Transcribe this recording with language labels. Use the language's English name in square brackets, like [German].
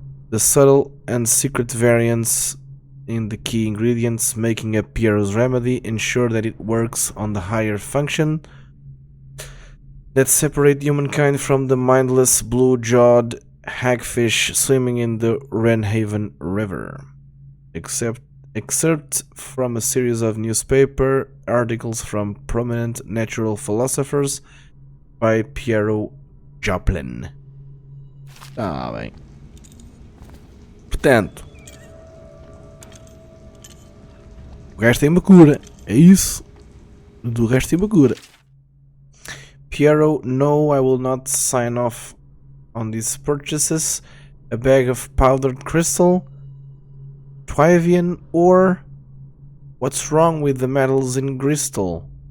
[English] The subtle and secret variance in the key ingredients making up Piero's remedy ensure that it works on the higher function that separate humankind from the mindless blue-jawed hagfish swimming in the Wrenhaven River. Excerpt from a series of newspaper articles from prominent natural philosophers by Piero Joplin. [Portuguese] Ah, bem. Portanto, o gajo tem uma cura. É isso. Do resto tem uma cura. [English] Piero, no, I will not sign off on these purchases. A bag of powdered crystal, Twivian, or what's wrong with the metals in crystal?